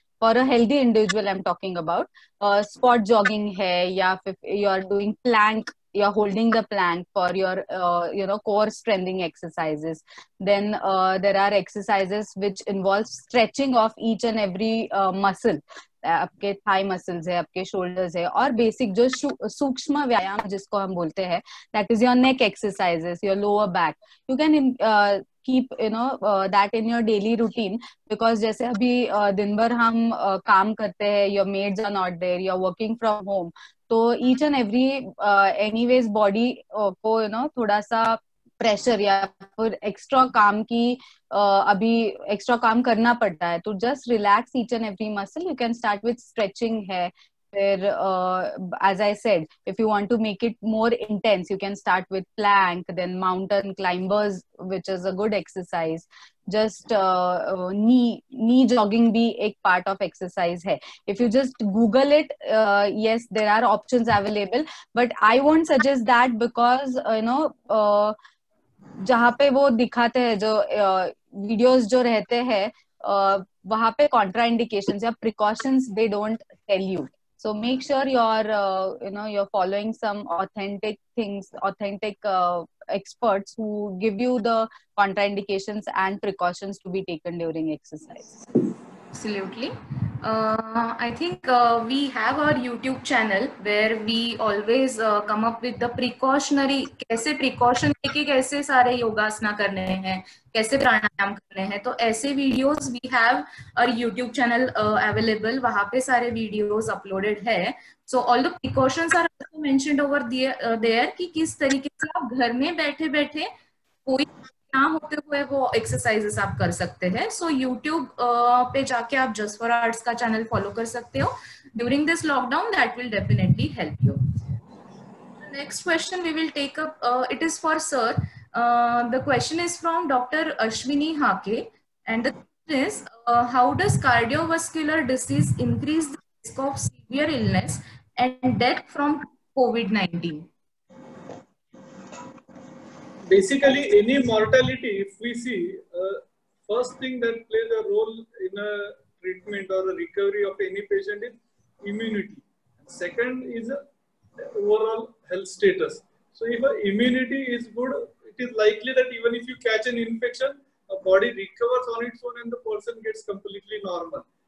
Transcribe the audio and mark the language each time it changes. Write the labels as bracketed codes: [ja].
[en] for a healthy individual I'm talking about, spot jogging hai, ya you are doing plank, you're holding the plank for your core strengthening exercises. Then there are exercises which involve stretching of each and every muscle. [hi] आपके thigh muscles है, आपके shoulders है, और basic जो सूक्ष्म व्यायाम जिसको हम बोलते हैं, [en] That is your neck exercises, your lower back. You can keep that in your daily routine, because [hi] जैसे अभी दिन भर हम काम करते हैं, [en] your maids are not there, you're working from home, [hi] तो each and every anyways body को थोड़ा सा प्रेशर या फिर एक्स्ट्रा काम की अभी एक्स्ट्रा काम करना पड़ता है, तो [en] Just relax each and every muscle. You can start with stretching है, फिर as I said, if you want to make it more intense, you can start with plank, then mountain climbers, which is a good exercise. Just knee jogging भी एक part of exercise है. If you just Google it, yes, there are options available, but I won't suggest that, because [hi] जहाँ पे वो दिखाते हैं, जो videos जो रहते हैं, वहाँ पे कॉन्ट्रा इंडिकेशंस या precautions [en] They don't tell you. So make sure you're following some authentic things, authentic experts who give you the contraindications and precautions to be taken during exercise. Absolutely. I think we have our YouTube channel where we always come up with the precautionary, [hi] कैसे precaution लेके कैसे सारे योगासना करने हैं, [en] कैसे प्राणायाम करने हैं. तो ऐसे videos we have our YouTube channel available, [hi] वहाँ पे सारे videos uploaded है. [en] So all the precautions are also mentioned over there [hi] कि किस तरीके से आप घर में बैठे बैठे कोई ना होते हुए वो एक्सरसाइजेस आप कर सकते हैं. सो यूट्यूब पे जाके आप जस्ट फॉर आर्ट्स का चैनल फॉलो कर सकते हो [en] During this lockdown. That will definitely help you. Next question we will take up, it is for sir. The question is from doctor Ashwini Hake, and the question is how does cardiovascular disease increase the risk of severe illness and death from COVID-19? Basically, any mortality, if we see, first thing that plays a role in a treatment or a recovery of any patient is immunity. Second is overall health status. So if immunity is good, it is likely that even if you catch an infection, a body recovers on its own and the person gets completely normal.